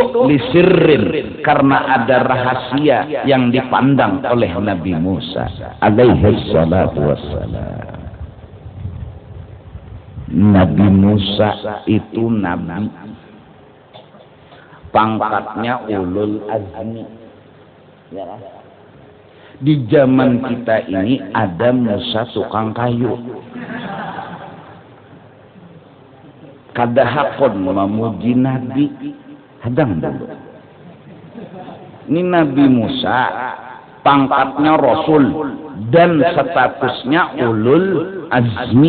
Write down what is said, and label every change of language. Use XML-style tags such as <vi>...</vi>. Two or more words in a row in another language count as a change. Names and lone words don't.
<id>Lisirrin, karena ada rahasia yang dipandang oleh Nabi Musa</id> <ar>عليه الصلاة والسلام.</ar> <id>Nabi Musa itu nabi, pangkatnya</id> <ar>أولو العزم.</ar> <id>Di zaman kita ini ada Musa tukang kayu.</id> <bjn>Kada hakon memuji Nabi, hadang dulu.</bjn> <id>Ini Nabi Musa pangkatnya Rasul dan statusnya</id> <ar>أولو العزم.</ar>